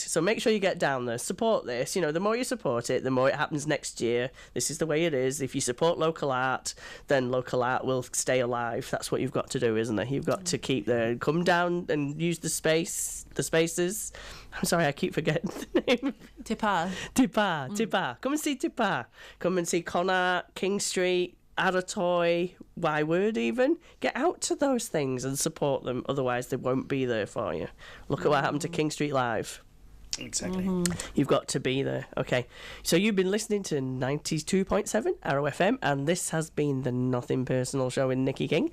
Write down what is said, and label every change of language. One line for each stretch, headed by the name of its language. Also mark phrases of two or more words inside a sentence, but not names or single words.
English: So make sure you get down there. Support this. You know, the more you support it, the more it happens next year. This is the way it is. If you support local art, then local art will stay alive. That's what you've got to do, isn't it? You've got to keep there. Come down and use the spaces. I'm sorry, I keep forgetting the name. Te pā. Te Pā. Come and see Te Pā. Come and see Connacht, King Street, Aratoy, Wyward even. Get out to those things and support them. Otherwise, they won't be there for you. Look at what happened to King Street Live. Exactly. You've got to be there. Okay. So you've been listening to 92.7 Arrow FM, and this has been the Nothing Personal Show with Nikki King.